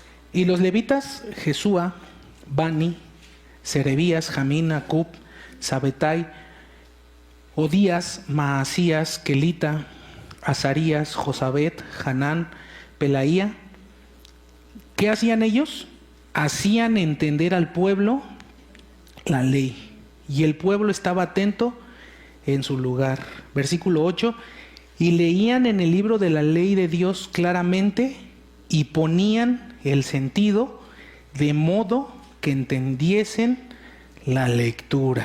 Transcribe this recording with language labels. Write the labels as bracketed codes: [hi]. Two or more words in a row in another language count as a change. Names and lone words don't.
[es] Y los levitas, Jesúa, Bani, Serebías, Jamín, Acub, Sabetai, Odías, Maasías, Kelita, Azarías, Josabet, Hanán, Pelaía. ¿Qué hacían ellos? Hacían entender al pueblo la ley. Y el pueblo estaba atento en su lugar. Versículo 8. Y leían en el libro de la ley de Dios claramente y ponían el sentido de modo que entendiesen la lectura.